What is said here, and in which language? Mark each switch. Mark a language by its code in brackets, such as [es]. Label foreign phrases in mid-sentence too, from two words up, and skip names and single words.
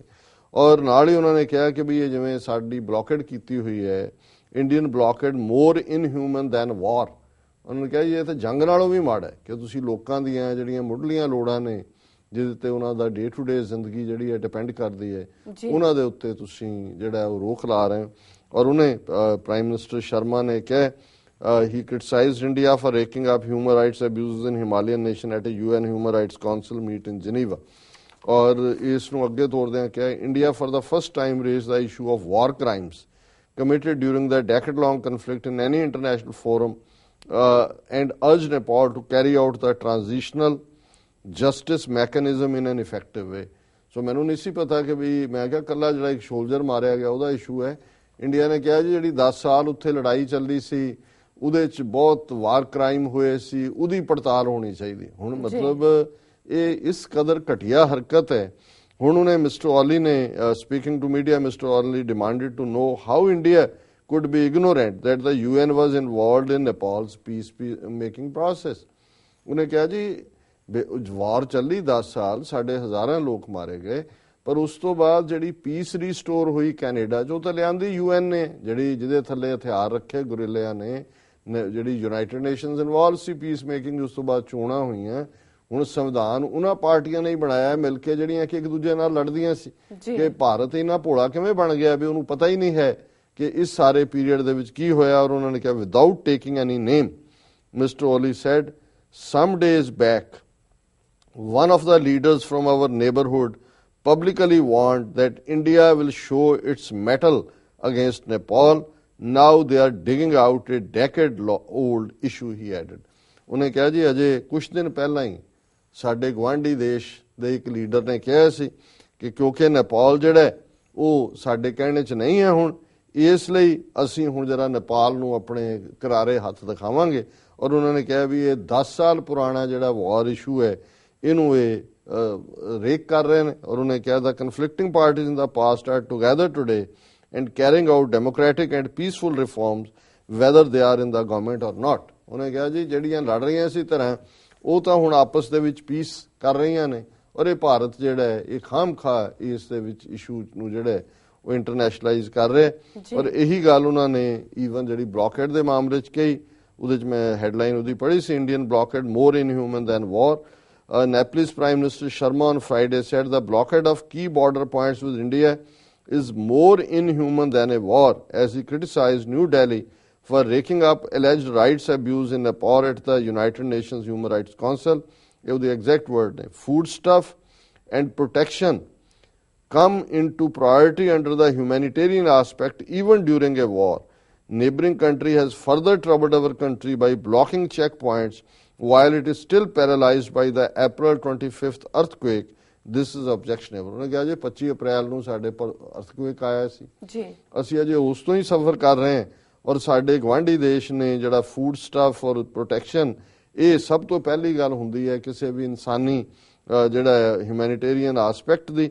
[pa] ਔਰ ਨਾਲ ਹੀ ਉਹਨਾਂ ਨੇ ਕਿਹਾ ਕਿ ਵੀ ਇਹ ਜਿਵੇਂ ਸਾਡੀ ਬਲੌਕੇਡ ਕੀਤੀ ਹੋਈ ਹੈ, [en] Indian blockade more inhuman than war. [pa] ਉਹਨਾਂ ਨੇ ਕਿਹਾ ਜੀ ਇਹ ਤਾਂ ਜੰਗ ਨਾਲੋਂ ਵੀ ਮਾੜਾ ਹੈ ਕਿ ਤੁਸੀਂ ਲੋਕਾਂ ਦੀਆਂ ਜਿਹੜੀਆਂ ਮੁੱਢਲੀਆਂ ਲੋੜਾਂ ਨੇ, ਜਿਹਦੇ ਤੇ ਉਹਨਾਂ ਦਾ [en] day to day [pa] ਜ਼ਿੰਦਗੀ ਜਿਹੜੀ ਹੈ ਡਿਪੈਂਡ ਕਰਦੀ ਹੈ, ਉਹਨਾਂ ਦੇ ਉੱਤੇ ਤੁਸੀਂ ਜਿਹੜਾ ਉਹ ਰੋਕ ਲਾ ਰਹੇ ਹੋ। ਔਰ ਉਹਨੇ ਪ੍ਰਾਈਮ ਮਿਨਿਸਟਰ ਸ਼ਰਮਾ ਨੇ ਕਿਹਾ [en] he criticized India for raking up human rights abuses in Himalayan nation at a UN Human Rights Council meet in Geneva। [pa] ਔਰ ਇਸ ਨੂੰ ਅੱਗੇ ਤੋਰਦਿਆਂ ਕਿਹਾ [en] India for the first time raised the issue of war crimes committed during the decade-long conflict in any international forum and urged Nepal to carry out the transitional justice mechanism in an effective way। [pa] ਸੋ ਮੈਨੂੰ ਨਹੀਂ ਸੀ ਪਤਾ ਕਿ ਵੀ ਮੈਂ ਕਿਹਾ ਕੱਲਾ ਜਿਹੜਾ ਇੱਕ ਸੋਲਜਰ ਮਾਰਿਆ ਗਿਆ ਉਹਦਾ ਇਸ਼ੂ ਹੈ। ਇੰਡੀਆ ਨੇ ਕਿਹਾ ਜੀ ਜਿਹੜੀ 10 ਸਾਲ ਉੱਥੇ ਲੜਾਈ ਚੱਲਦੀ ਸੀ ਉਹਦੇ 'ਚ ਬਹੁਤ [en] war crime [pa] ਹੋਏ ਸੀ, ਉਹਦੀ ਪੜਤਾਲ ਹੋਣੀ ਚਾਹੀਦੀ। ਹੁਣ ਮਤਲਬ ਇਹ ਇਸ ਕਦਰ ਘਟੀਆ ਹਰਕਤ ਹੈ। ਹੁਣ ਉਹਨੇ ਮਿਸਟਰ ਓਲੀ ਨੇ [en] speaking to media, Mister Oli demanded to know how India could be ignorant that the UN was involved in Nepal's peace making process। [pa] ਉਹਨੇ ਕਿਹਾ ਜੀ ਵਾਰ ਚੱਲੀ 10 ਸਾਲ, ਸਾਡੇ ਹਜ਼ਾਰਾਂ ਲੋਕ ਮਾਰੇ ਗਏ, ਪਰ ਉਸ ਤੋਂ ਬਾਅਦ ਜਿਹੜੀ [en] peace restore [pa] ਹੋਈ ਕੈਨੇਡਾ 'ਚ, ਉਹ ਤਾਂ ਲਿਆਂਦੀ UN ਨੇ, ਜਿਹੜੀ ਜਿਹਦੇ ਥੱਲੇ ਹਥਿਆਰ ਰੱਖੇ ਗੁਰਿੱਲਿਆਂ ਨੇ, ਜਿਹੜੀ ਯੂਨਾਈਟਿਡ ਨੇਸ਼ਨਸ ਇਨਵੋਲਵ ਸੀ [en] peace making. [pa] ਉਸ ਤੋਂ ਬਾਅਦ ਚੋਣਾਂ ਹੋਈਆਂ। ਹੁਣ ਸੰਵਿਧਾਨ ਉਹਨਾਂ ਪਾਰਟੀਆਂ ਨੇ ਹੀ ਬਣਾਇਆ ਮਿਲ ਕੇ ਜਿਹੜੀਆਂ ਕਿ ਇੱਕ ਦੂਜੇ ਨਾਲ ਲੜਦੀਆਂ ਸੀ। ਕਿ ਭਾਰਤ ਇੰਨਾ ਭੋਲਾ ਕਿਵੇਂ ਬਣ ਗਿਆ ਵੀ ਉਹਨੂੰ ਪਤਾ ਹੀ ਨਹੀਂ ਹੈ ਕਿ ਇਸ ਸਾਰੇ ਪੀਰੀਅਡ ਦੇ ਵਿੱਚ ਕੀ ਹੋਇਆ। ਔਰ ਉਹਨਾਂ ਨੇ ਕਿਹਾ [en] without taking any name, Mister Oli said some days back one of the leaders from our neighborhood publicly warned that India will show its mettle against Nepal। Now they are digging out a decade-old issue, he added। [pa] ਉਹਨੇ ਕਿਹਾ ਜੀ ਅਜੇ ਕੁਝ ਦਿਨ ਪਹਿਲਾਂ ਹੀ ਸਾਡੇ ਗਵਾਂਢੀ ਦੇਸ਼ ਦੇ ਇੱਕ ਲੀਡਰ ਨੇ ਕਿਹਾ ਸੀ ਕਿ ਕਿਉਂਕਿ ਨੇਪਾਲ ਜਿਹੜਾ ਉਹ ਸਾਡੇ ਕਹਿਣੇ 'ਚ ਨਹੀਂ ਹੈ ਹੁਣ, ਇਸ ਲਈ ਅਸੀਂ ਹੁਣ ਜਰਾ ਨੇਪਾਲ ਨੂੰ ਆਪਣੇ ਕਰਾਰੇ ਹੱਥ ਦਿਖਾਵਾਂਗੇ। ਔਰ ਉਹਨਾਂ ਨੇ ਕਿਹਾ ਵੀ ਇਹ 10 ਸਾਲ ਪੁਰਾਣਾ ਜਿਹੜਾ [en] war issue [pa] ਹੈ ਇਹਨੂੰ ਇਹ ਰੇਕ ਕਰ ਰਹੇ ਨੇ। ਔਰ ਉਹਨੇ ਕਿਹਾ [en] the conflicting parties in the past are together today and carrying out democratic and peaceful reforms whether they are in the government or not। [pa] ਉਹਨੇ ਕਿਹਾ ਜੀ ਜਿਹੜੀਆਂ ਲੜ ਰਹੀਆਂ ਇਸੇ ਤਰ੍ਹਾਂ ਉਹ ਤਾਂ ਹੁਣ ਆਪਸ ਦੇ ਵਿੱਚ ਪੀਸ ਕਰ ਰਹੀਆਂ ਨੇ, ਔਰ ਇਹ ਭਾਰਤ ਜਿਹੜਾ ਹੈ ਇਹ ਖਾਮਖਾ ਇਸ ਦੇ ਵਿੱਚ ਇਸ਼ੂ ਨੂੰ ਜਿਹੜਾ ਉਹ ਇੰਟਰਨੈਸ਼ਨਲਾਈਜ਼ ਕਰ ਰਿਹਾ। ਔਰ ਇਹੀ ਗੱਲ ਉਹਨਾਂ ਨੇ ਈਵਨ ਜਿਹੜੀ ਬਲੌਕੇਡ ਦੇ ਮਾਮਲੇ 'ਚ ਕਹੀ। ਉਹਦੇ 'ਚ ਮੈਂ ਹੈਡਲਾਈਨ ਉਹਦੀ ਪੜ੍ਹੀ ਸੀ, [en] Indian blockade more inhuman than war. Nepalese Prime Minister Sharma on Friday said the blockade of key border points with India is more inhuman than a war, as he criticized New Delhi for raking up alleged rights abuse in Nepal at the United Nations Human Rights Council। It was the exact word. Foodstuff and protection come into priority under the humanitarian aspect even during a war। Neighboring country has further troubled our country by blocking checkpoints while it is still paralyzed by the April 25th earthquake। This is objectionable। [pa] ਉਹਨੇ ਕਿਹਾ ਜੀ 25 ਅਪ੍ਰੈਲ ਨੂੰ ਸਾਡੇ ਪਰ ਅਰਥਕੁਏਕ ਆਇਆ ਸੀ ਜੀ, ਅਸੀਂ ਅਜੇ ਉਸ ਤੋਂ ਹੀ ਸਫਰ ਕਰ ਰਹੇ ਹਾਂ। ਔਰ ਸਾਡੇ ਗਵਾਂਢੀ ਦੇਸ਼ ਨੇ ਜਿਹੜਾ [en] food stuff [pa] ਔਰ ਪ੍ਰੋਟੈਕਸ਼ਨ, ਇਹ ਸਭ ਤੋਂ ਪਹਿਲੀ ਗੱਲ ਹੁੰਦੀ ਹੈ ਕਿਸੇ ਵੀ ਇਨਸਾਨੀ ਜਿਹੜਾ [en] humanitarian aspect [pa] ਦੀ।